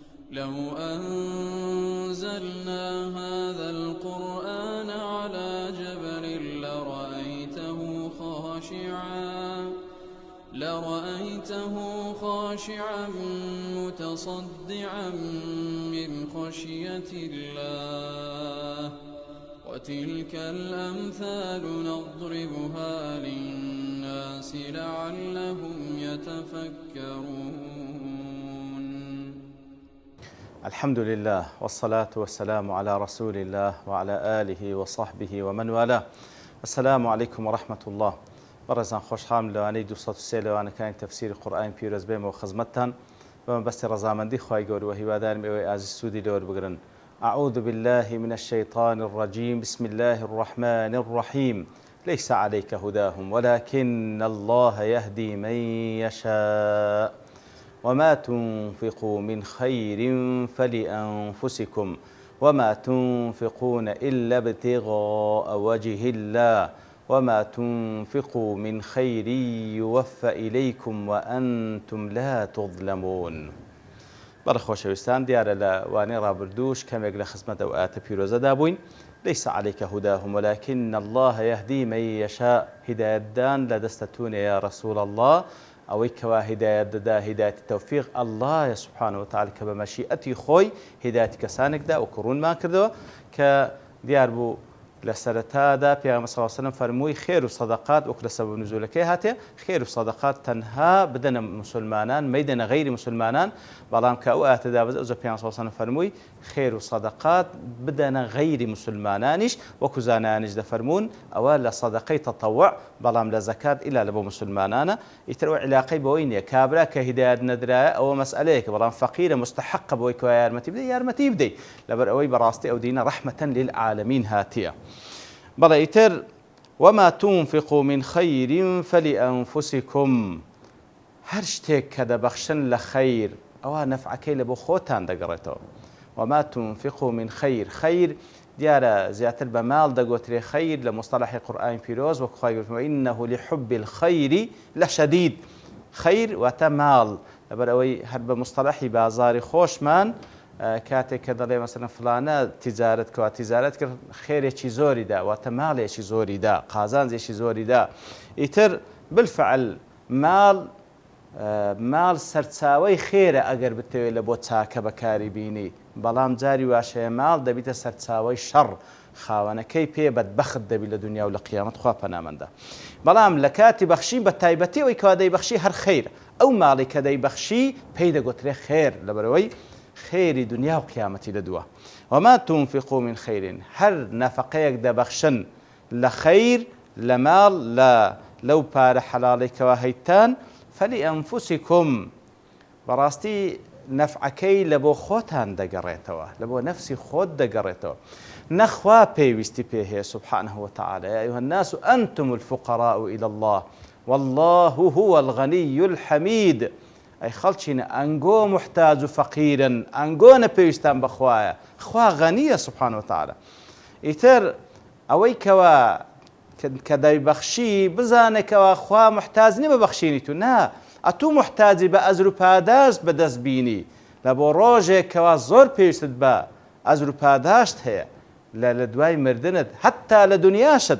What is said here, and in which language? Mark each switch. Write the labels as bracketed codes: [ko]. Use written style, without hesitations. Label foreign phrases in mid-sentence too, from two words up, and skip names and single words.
[ar] لو أنزلنا هذا القرآن على جبل لرأيته خاشعا متصدعا من خشية الله وتلك الأمثال نضربها للناس لعلهم يتفكرون. الحمد لله والصلاة والسلام على رسول الله وعلى آله وصحبه ومن والاه. السلام عليكم ورحمة الله. [ckb] بەڕێزان خۆشحاڵم لەوانەی 203 لەوانەکانی تەفسیری قورئانی پیرۆز بێمەوە خزمەتتان بەمە بەستی ڕەزامەندی خوای گەورە و هیوادارم ئێوەی ئازیز سوودی لەوە بگرن. [ar] أعوذ بالله من الشيطان الرجيم بسم الله الرحمن الرحيم ليس عليك هداهم ولكن الله يهدي من يشاء وما تنفقوا من خير فلأنفسكم وما تنفقون إلا ابتغاء وجه الله وما تنفقوا من خير يوفى إليكم وأنتم لا تظلمون. [ckb] بەڕە خۆشەویستان، دیارە لە وانەی ڕابردووش کەمێک لە خزمەت ئەو ئاەتە پیرۆزەدا بووین. [ar] ليس عليك هداهم ولكن الله يهدي من يشاء. [ckb] هدایەتدان لە دەستە تونێ [ar] یا رسول الله، [ckb] ئەوەی کەوا هدایەت دەدا هدایەتی تەوفیق [ar] الله سبحانه وتعالى [ckb] کە بە مەشیئەتی خۆی هدایەتی کەسانێکدا و کڕونمان کردەوە کە دیار بوو لە سەرەتادا پێغەمبەر [ar] صلی الله علیه و سلم [ckb] فەرمووی خێر و سەدەقات وەک لە سەبەب نزولەکەی هاتێ خێر و سەدەقات تەنها بدەنە مسلمانان مەیدەنە غەیری مسلمانان، بەڵام کە ئەو ئاەتەدا بەز ئەوجە پێغەمبەر [ar] صلی الله علیه و سلم [ckb] فەرمووی خێر و سەدەقات بدەنە غەیری مسلمانانیش، وەکو زانایانیش دەفەرمون ئەوە لە سەدەقەی تەطەوع، بەڵام لە زەکات ئیلا لە بۆ مسلمانانە. ئیتر ئەوە عیلاقەی بەوەی نییە کابرا کە هیدایەت نەدرایە ئەوە مەسئەلەیەکە، بەڵام فەقیرە مستحەقە بۆی کە یارمەتی بدەی یارمەتی بدەی، لەبەر ئەوەی بەڕاستی ئەو دینە [ar] ڕەحمەتەن للعالەمین [ckb] هاتیە. بەڵێ ئیتر [ar] وما تنفقوا من خير فلأنفسكم. [ckb] هەر شتێک کە دەبەخشن لە خەیر ئەوە نەفعەکەی لە بۆ خۆتان دەگەڕێتەوە. [ar] وما تنفقوا من خير، [ckb] خەیر دیارە زیاتر بە ماڵ دەگۆترێ خەیر لە مستەلەحی قورئانی پیرۆز، وەکو خوای گەورە فەرمووی [ar] إنه لحب الخير لشديد. [ckb] خەیر واتە ماڵ، لەبەر ئەوەی هەر بە مستەلەحی بازاری خۆشمان کاتێک کە دەڵێ مەسەلەن فلانە تیجارەت کەوا تیجارەت کرد خێرێکی زۆری دا، واتە ماڵێکی زۆری دا، قازانجێکی زۆری دا. ئیتر بالفعل ماڵ سەرچاوەی خێرە ئەگەر بتەوێت لە بۆ چاکە بەکاری بینی، بەڵام جاری واشەیە ماڵ دەبیتە سەرچاوەی شەڕ، خاوەنەکەی پێ بەدبەخت دەبی لە دنیا و لە قیامەت خوا پەنامەندە. بەڵام لە کاتی بەخشی بە تایبەتی ئەوەی کەوا دەیبەخشی هەر خەیرە، ئەو ماڵی کە دەیبەخشی پێی دەگوترێ خێر، لەبەرەوەی خێری دنیا و قیامەتی لەدووە. وما تنفقوا من خير، هەر نەفەقەیەک دەبەخشن لە خەیر لە ماڵ لەو پارە حەلاڵەی کەوا هەیتان فلأنفسكم، بەڕاستی نەفعەکەی لە بۆ خۆتان دەگەڕێتەوە، لە بۆ نەفسی خۆت دەگەڕێتەوە، نەخوا پێویستی پێ هەیە [ar] سبحانه وتعالى. يا أيها الناس أنتم الفقراء إلى الله والله هو الغني الحميد. [ckb] ئەی خەڵچینە ئەنگۆ محتاج و فەقیرن، ئەنگۆ نەپێویستان بەخوایە، خوا غەنیە [ar] سبحانه وتعالى. [ckb] ئیتر ئەوەی کەوا کە دەیبەخشی بزانێکەوە خوا محتاج نیە بەبەخشینی تو، نا ئەتوو محتاجی بە ئەزر و پاداشت بەدەست بینی، لە بۆ ڕۆژێک کەوا زۆر پێویستت بە ئەزر و پاداشت هەیە لە دوای مردنت حتا لە دنیاشت.